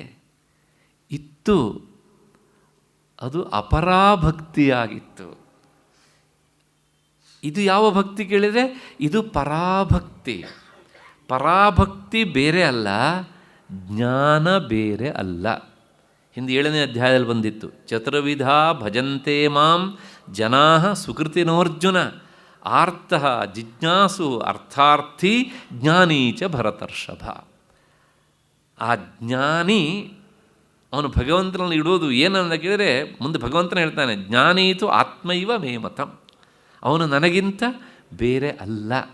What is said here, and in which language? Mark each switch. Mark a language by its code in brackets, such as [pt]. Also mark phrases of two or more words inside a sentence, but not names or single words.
[kn] ಇತ್ತು, ಅದು ಅಪರಾಭಕ್ತಿಯಾಗಿತ್ತು. ಇದು ಯಾವ ಭಕ್ತಿ ಕೇಳಿದರೆ ಇದು ಪರಾಭಕ್ತಿ. ಪರಾಭಕ್ತಿ ಬೇರೆ ಅಲ್ಲ, ಜ್ಞಾನ ಬೇರೆ ಅಲ್ಲ. ಹಿಂದೆ 7ನೇ ಅಧ್ಯಾಯದಲ್ಲಿ ಬಂದಿತ್ತು. [sa] ಚತುರ್ವಿಧ ಭಜಂತೆ ಮಾಂ ಜನಾ ಸುಕೃತಿನೋರ್ಜುನ ಆರ್ತಃ ಜಿಜ್ಞಾಸು ಅರ್ಥಾರ್ಥಿ ಜ್ಞಾನೀ ಚ ಭರತರ್ಷಭ. [kn] ಆ ಜ್ಞಾನಿ ಅವನು ಭಗವಂತನಲ್ಲಿ ಇಡೋದು ಏನಂತ ಕೇಳಿದರೆ, ಮುಂದೆ ಭಗವಂತನ ಹೇಳ್ತಾನೆ, [sa] ಜ್ಞಾನೀತು ಆತ್ಮೈವ ಮೇಮತಂ, [kn] ಅವನು ನನಗಿಂತ ಬೇರೆ ಅಲ್ಲ.